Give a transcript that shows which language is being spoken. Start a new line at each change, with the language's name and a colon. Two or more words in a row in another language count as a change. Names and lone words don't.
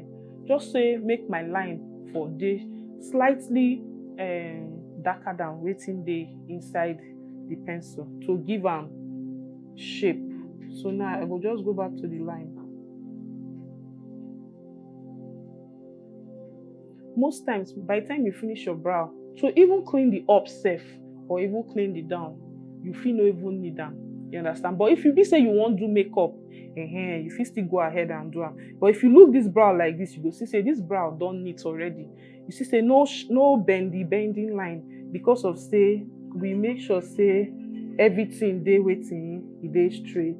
Nigerian Pidgin: Just say make my line for day slightly darker than wetin dey inside the pencil to give am shape. So now I will just go back to the line. Most times, by the time you finish your brow, to even clean the up self or even clean the down, you fit no even need them. You understand? But if you be say you want to do makeup, you fit still go ahead and do am. But if you look this brow like this, you go see say this brow don neat already. You see say no bending line, because of say we make sure say everything dey wetin e dey straight.